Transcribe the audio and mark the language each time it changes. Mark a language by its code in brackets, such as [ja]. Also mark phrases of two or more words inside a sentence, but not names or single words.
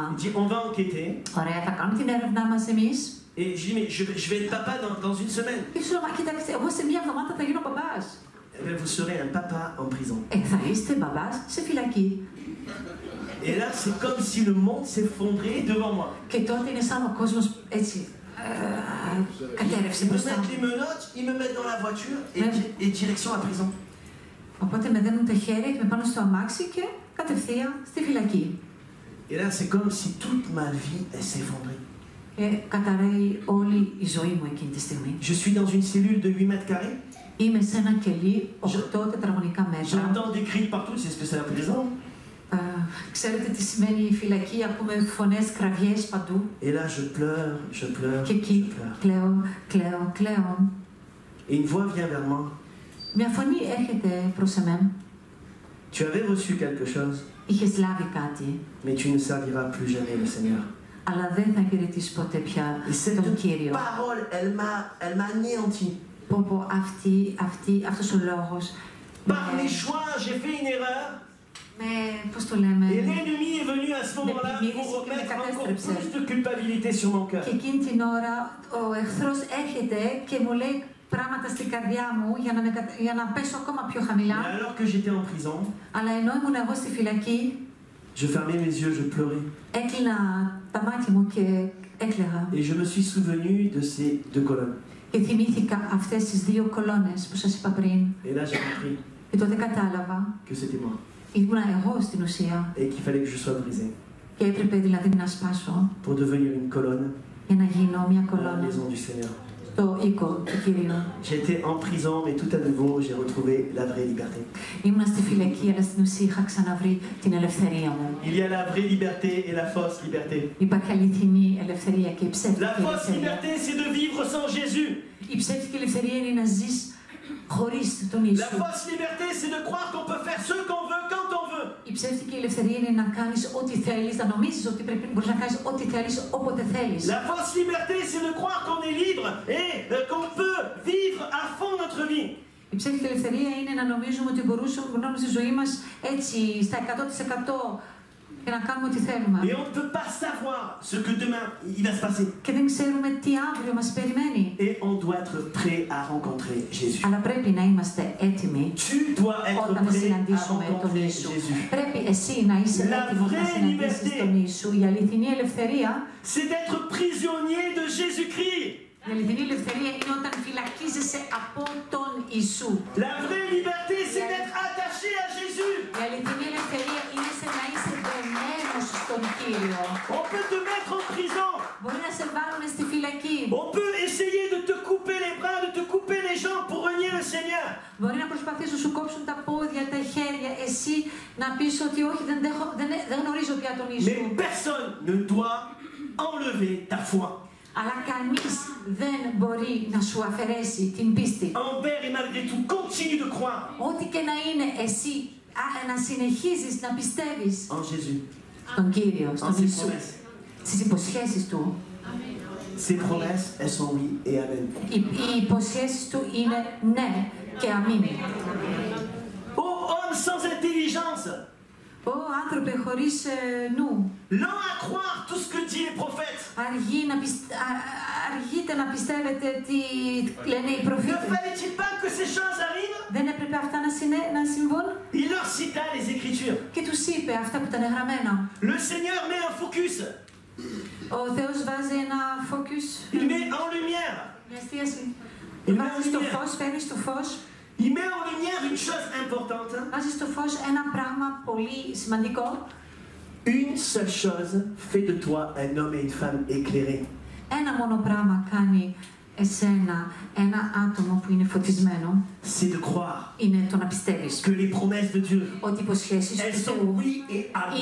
[fr] Il dit, on va enquêter. [el] Ωραία, θα κάνουμε την έρευνά μας εμείς. [fr] Et je dis, mais je vais être papa dans une semaine. [el] Και σου λέω, μα κοιτάξτε, εγώ σε μια εβδομάδα θα γίνω μπαμπάς. [fr] Eh bien, vous serez un papa en prison. [el] Θα είστε μπαμπάς σε φυλακή. [fr] Et là, c'est comme si le monde s'effondrait devant moi. [el] Και τότε είναι σαν ο κόσμος έτσι κατέρευσε [fr] Ils me [el] μπροστά [fr] mettent [el] μου. [fr] les menottes, ils me mettent dans la voiture et direction à prison. [el] Οπότε με δένουν τα χέρια και με πάνε στο αμάξι και κατευθείαν στη φυλακή. [fr] Et là, c'est comme si toute ma vie, elle s'effondrait. [el] Και καταραίει όλη η ζωή μου εκείνη τη στιγμή. [fr] Je suis dans une cellule de 8 mètres carrés. [el] Είμαι σε ένα κελί 8 τετραγωνικά μέτρα. [fr] J'entends des cris partout, c'est ce que c'est la prison. [el] Ξέρετε τι σημαίνει η φυλακή, ακούμε φωνές, κραυγές παντού. [fr] Et là, je pleure, je pleure, [el] Και [fr] je [el] εκεί [fr] pleure. [el] κλαίω. [fr] Et une voix vient vers moi. [el] Μια φωνή έρχεται προς εμένα. [fr] Tu avais reçu quelque chose, [el] Είχες λάβει κάτι, [fr] mais tu ne serviras plus jamais le Seigneur. [el] αλλά δεν θα υπηρετήσει ποτέ πια [fr] Et [el] τον [fr] cette [el] Κύριο. [fr] parole, elle m'a anéanti. [el] Αυτός ο λόγος [fr] Par mes choix, j'ai fait une erreur. [el] πώς το λέμε, [fr] Et l'ennemi est venu à ce moment-là pour remettre encore plus de culpabilité sur mon cœur. [el] και εκείνη την ώρα ο εχθρός έρχεται και μου λέει πράγματα στην καρδιά μου για να πέσω ακόμα πιο χαμηλά. [fr] Mais alors que j'étais en prison, [el] Αλλά ενώ ήμουν εγώ στη φυλακή, [fr] je fermais mes yeux, je pleurais. [el] έκλεινα τα μάτια μου και έκλαιγα. [fr] Et je me suis souvenu de ces deux colonnes. [el] Και θυμήθηκα αυτές τις δύο κολόνες που σας είπα πριν. [fr] Et là, j'ai compris [el] Και τότε κατάλαβα, [fr] que c'était moi. [el] ήμουνα εγώ στην ουσία. [fr] Et qu'il fallait que je sois brisé. [el] Και έπρεπε δηλαδή να σπάσω [fr] Pour devenir une colonne [el] για να γίνω μια [fr] dans la [el] κολόνα [fr] maison du Seigneur. [el] στο οίκο του Κυρίου. [fr] J'étais en prison, mais tout à nouveau, j'ai retrouvé la vraie liberté. [el] Ήμουνα στη φυλακή, αλλά στην ουσία είχα ξαναβρει την ελευθερία μου. [fr] Il y a la vraie liberté et la fausse liberté. [el] Υπάρχει αληθινή ελευθερία και η ψεύτικη [fr] La fausse [el] ελευθερία. [fr] liberté, c'est de vivre sans Jésus. [el] Η ψεύτικη ελευθερία είναι να ζεις χωρίς τον Ιησού. [fr] La fausse liberté, c'est de croire qu'on peut faire ce qu'on veut, quand on veut. [el] Η ψεύτικη ελευθερία είναι να κάνεις ό,τι θέλεις, να νομίζεις ότι μπορείς να κάνεις ό,τι θέλεις, όποτε θέλεις. [fr] La fausse liberté, c'est de croire qu'on est libre et qu'on peut vivre à fond notre vie. [el] Η ψεύτικη ελευθερία είναι να νομίζουμε ότι μπορούμε στη ζωή μας έτσι στα 100% και να κάνουμε ό,τι θέλουμε. [fr] Et on ne peut pas savoir ce que demain il va se passer. [el] Και δεν ξέρουμε τι αύριο μας περιμένει. [fr] Et on doit être prêt à rencontrer Jésus. [el] Αλλά πρέπει να είμαστε έτοιμοι [fr] Tu dois être [el] όταν [fr] prêt à [el] συναντήσουμε τον [fr] rencontrer [el] Ιησού. [fr] Jésus. [el] Πρέπει εσύ να είσαι έτοιμος να συναντήσεις τον Ιησού. Η αληθινή ελευθερία, [fr] C'est d'être prisonnier de Jésus-Christ. [el] η αληθινή ελευθερία είναι όταν φυλακίζεσαι από τον Ιησού. [fr] La vraie liberté, c'est d'être attaché à Jésus. [el] Η αληθινή ελευθερία είναι σε να είσαι δεμένος στον Κύριο. [fr] On peut te mettre en prison. [el] Μπορεί να σε βάλουν στη φυλακή. [fr] On peut essayer de te couper les bras, de te couper les jambes pour renier le Seigneur. [el] Μπορεί να προσπαθήσουν να σου κόψουν τα πόδια, τα χέρια, εσύ να πεις ότι όχι, δεν γνωρίζω πια τον Ιησού. [fr] Mais personne ne doit enlever ta foi. [el] Αλλά κανείς δεν μπορεί να σου αφαιρέσει την πίστη. [fr] Envers et malgré tout, continue de croire [el] Ό,τι και να είναι εσύ, να συνεχίζεις να πιστεύεις [fr] en Jésus, [el] στον Κύριο, [fr] en [el] στον [fr] ses [el] Ιησού, [fr] promesses. [el] στις υποσχέσεις Του. [fr] Ses promesses, elles sont oui et amen. [el] Οι υποσχέσεις Του είναι ναι και αμήν. [fr] Ô homme sans intelligence, [el] Ω άνθρωπε χωρίς νου, [fr] lent à croire tout ce que disent les prophètes. [el] αργείτε να πιστεύετε τι λένε οι [fr] Ne [el] προφήτες. [fr] fallait-il pas que ces choses arrivent? [el] Δεν έπρεπε αυτά να συμβούν? [fr] Il leur cita les Écritures. [el] Και τους είπε αυτά που ήταν γραμμένα. [fr] Le Seigneur met un focus, [el] Ο Θεός βάζει ένα focus, [fr] il met en lumière, [el] μια εστίαση. [fr] Il [el] Βάζει [fr] met en [el] στο [fr] lumière. [el] φως, φέρνει στο φως, [fr] il met en lumière une chose importante. [el] βάζει στο φως ένα πράγμα πολύ σημαντικό. [fr] Une seule chose fait de toi un homme et une femme éclairés. [el] Ένα μόνο πράγμα κάνει εσένα ένα άτομο που είναι φωτισμένο. [fr] C'est de croire [el] Είναι το να πιστεύεις [fr] que les promesses de Dieu, [el] ότι οι υποσχέσεις του [fr] elles sont [el] Θεού [fr] oui et